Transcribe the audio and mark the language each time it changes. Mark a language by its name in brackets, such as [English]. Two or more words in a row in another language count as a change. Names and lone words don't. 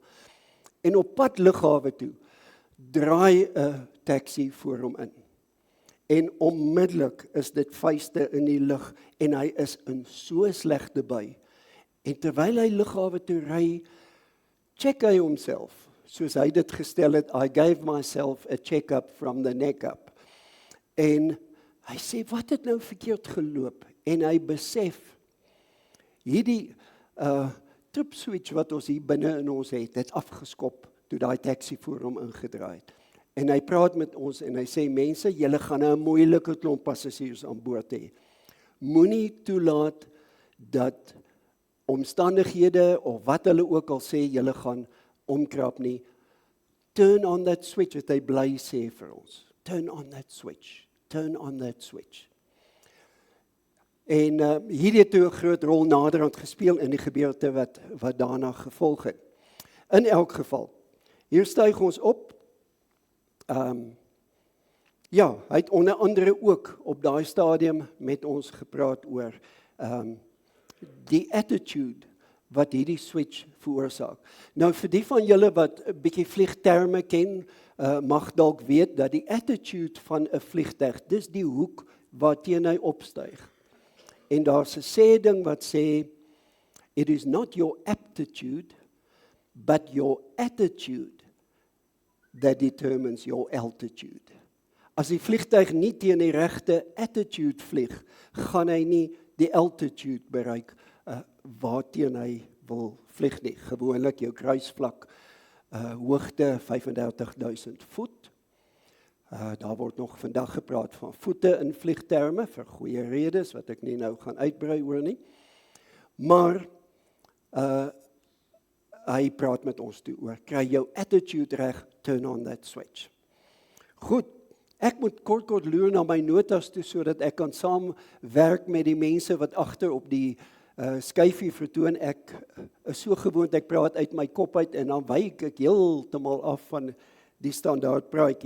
[Afrikaans] En op pad lughawe toe, draai 'n taxi voor hom in. En onmiddellik is dit vuiste in die lug, en hy is in so slegte bui. En terwyl hy lughawe toe ry, check hy homself, soos hy dit gestel het, [English] I gave myself a check-up from the neck up. [Afrikaans] En hy sê, wat het nou verkeerd geloop? En hy besef, hierdie [English] trip switch [Afrikaans] wat ons hier binne in ons het afgeskop toe daai taxi voor hom ingedraai het. En hy praat met ons en hy sê, mense, julle gaan 'n moeilike klomp passasiers aan boord hê. Moenie toelaat dat omstandighede of wat hulle ook al sê, julle gaan omkrap nie. [English] Turn on that switch, [Afrikaans] het hy bly sê vir ons. [English] Turn on that switch. Turn on that switch. [Afrikaans] En hierdie het toe 'n groot rol naderhand gespeel in die gebeurte wat daarna gevolg het. In elk geval, hier styg ons op. Ja, hy het onder andere ook op daai stadium met ons gepraat oor die attitude wat hierdie switch veroorsaak. Nou vir die van julle wat 'n bietjie vliegterme ken, mag dalk weet dat die attitude van 'n vliegtuig, dis die hoek waarteen hy opstyg. En daar's 'n sê-ding wat sê, [English] it is not your aptitude, but your attitude that determines your altitude. [Afrikaans] As die vliegtuig nie teen die regte attitude vlieg, gaan hy nie die altitude bereik waarteen hy wil vlieg nie. Gewoonlik jou kruisvlak hoogte 35.000 voet. Daar word nog vandag gepraat van voete in vliegterme vir goeie redes wat ek nie nou gaan uitbrei oor nie. Maar hy praat met ons toe oor kry jou attitude reg, [English] turn on that switch. [Afrikaans] Goed, ek moet kort loer na my notas toe sodat ek kan saamwerk met die mense wat agter op die skyfie vertoon. Ek is so gewoond, ek praat uit my kop uit en dan wyk ek heeltemal af van die standaard praatjie.